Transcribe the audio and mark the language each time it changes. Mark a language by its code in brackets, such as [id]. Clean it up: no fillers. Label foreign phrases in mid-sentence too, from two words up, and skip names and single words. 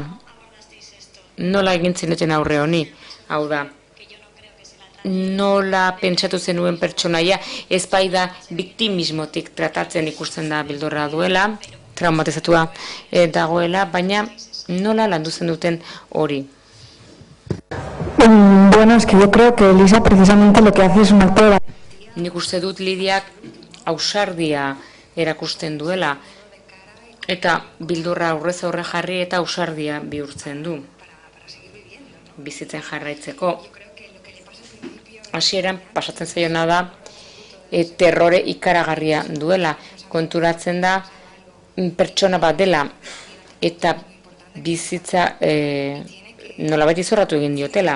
[eu] Nola egintzen duten aurre honi, hau da, nola pentsatu zenuen pertsonaia ez bai da biktimismotik tratatzen ikusten da bildorra duela, traumatizatua dagoela, baina nola landu zen duten hori. [es] Bueno, es que yo creo que Lisa precisamente lo que hace es un acto de... [eu] Nik uste dut Lidiak ausardia erakusten duela, eta bildurra aurrez aurre jarri eta ausardia bihurtzen du, bizitzen jarraitzeko. Hasieran pasatzen zaiona da, terrore ikaragarria duela, konturatzen da pertsona bat dela, eta bizitza nolabait izorratu egin diotela.